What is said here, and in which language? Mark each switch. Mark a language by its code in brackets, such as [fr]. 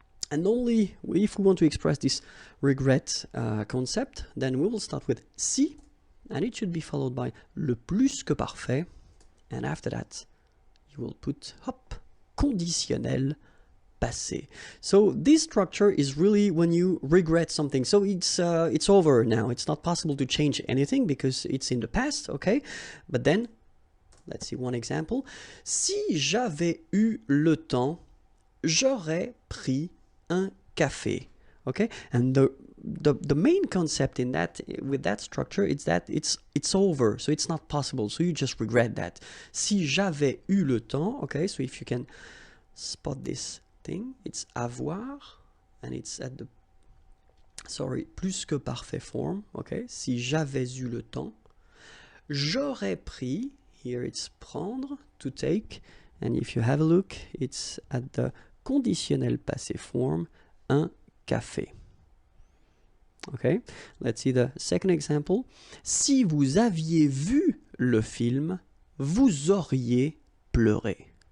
[en] And only if we want to express this regret concept, then we will start with si, and it should be followed by le plus que parfait, and after that you will put hop, conditionnel passé. So this structure is really when you regret something. So it's over now. It's not possible to change anything because it's in the past, okay? But then, let's see one example. [fr] Si j'avais eu le temps, j'aurais pris un café. [en] Okay, and the main concept in that, with that structure, is that it's over, so it's not possible, so you just regret that. [fr] Si j'avais eu le temps, [en] okay, so if you can spot this thing, it's avoir, and it's at the, sorry, plus que parfait form, okay. [fr] Si j'avais eu le temps, j'aurais pris, [en] here it's prendre, to take, and if you have a look, it's at the conditionnel passé form, [fr] un café. [en] Okay, let's see the second example. [fr] Si vous aviez vu le film, vous auriez pleuré.